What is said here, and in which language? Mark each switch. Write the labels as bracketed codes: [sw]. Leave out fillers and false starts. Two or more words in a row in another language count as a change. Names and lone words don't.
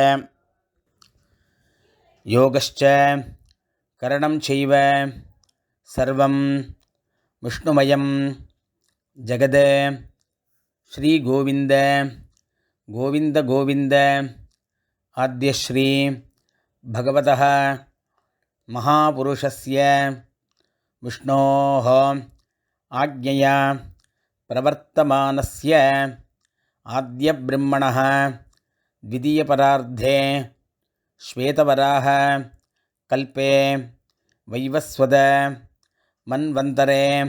[sa] योगश्च करणं चैव सर्वं विष्णुमयं जगत्. श्रीगोविन्द गोविन्द गोविन्द आद्यश्री भगवतः महापुरुषस्य विष्णोः आज्ञया प्रवर्तमानस्य आद्यब्रह्मणः द्वितीयपरार्धे श्वेतवराह कल्पे वैवस्वत मन्वन्तरे